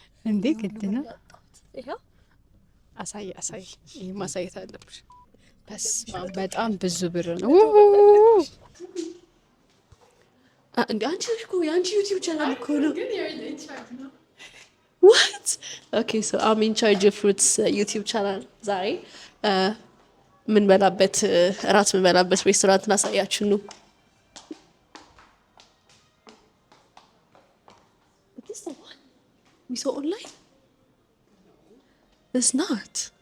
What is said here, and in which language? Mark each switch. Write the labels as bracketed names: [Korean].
[Amharic] እንዴ ግድ ነው። ይሄው አሳይ ይሄ ማሳየት አለብሽ። በጣም ብዙ ብር ነው። እንዴ አንቺ ልጅ እኮ የአንቺ ዩቲዩብ ቻናል እኮ ነው። [English] What? Okay, so I'm in charge of Ruth's YouTube channel. [Amharic] ዛሬ ምን በላበት ሬስቶራንት እናሳያችሁ ነው። [English] This the one we saw online? It's not.